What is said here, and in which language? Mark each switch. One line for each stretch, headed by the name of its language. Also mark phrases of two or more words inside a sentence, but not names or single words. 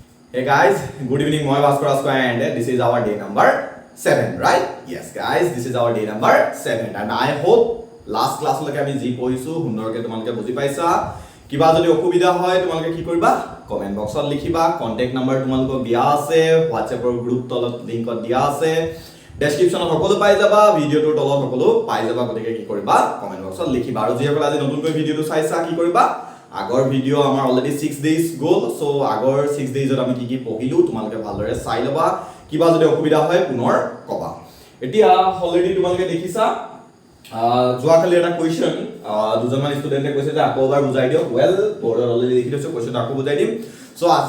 English: Hey guys, good evening. Moi Bhaskar Asko and this is our day number 7, right? Yes guys, this is our day number 7 and I hope last class
Assamese: লেকে আমি যি পঢ়িছু হুন্নৰকে তোমালোকে বুজি পাইছা. কিবা যদি অসুবিধা হয় তোমালোকে কি কৰিবা?
English: Comment box
Assamese: ত লিখিবা.
English: Contact number
Assamese: তোমালোকক দিয়া আছে, WhatsApp ৰ group তলত link ত দিয়া আছে. Description ত সকলো পাই যাবা, video টো তলত সকলো পাই যাবা গতিকে কি কৰিবা?
English: Comment box
Assamese: ত লিখিবা. আৰু যি সকল আজি নতুন কৈ video টো চাইছা কি কৰিবা? আগৰ ভিডিও আমাৰ
English: already 6 days
Assamese: গল সো আগৰ 6 ডেজত আমি কি পঢ়িলো তোমালকে ভালদৰে চাই লবা কিবা যদি অসুবিধা হয় পুনৰ কবা এতিয়া অলৰেডি তোমালকে দেখিছা যোৱা কালি এটা কোৱেশ্চন দুজনমান ষ্টুডেন্টে কৈছে যে আকৌ এবাৰ বুজাই দিও
English: well boardত already
Assamese: লিখি দিছো কোৱেশ্চন আকৌ বুজাই দিম সো আজি